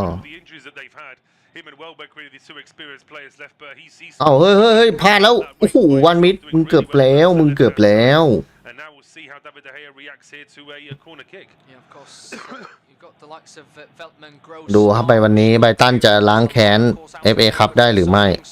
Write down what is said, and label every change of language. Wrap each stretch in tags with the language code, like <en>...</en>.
<en>the injuries that they've had. him and Welbeck really the two experienced players left, but he's</en> <th>เอาเฮ้ยพลาดแล้วโอ้โหวันมิดมึงเกือบแล้ว</th> <en>and now we'll see how David De Gea reacts here to a corner kick. Yeah, of course. You've got the likes of Veltman, Gross.</en> <th>ดูครับไปวันนี้ไบรตันจะล้างแค้น FA คัพได้หรือไม่</th>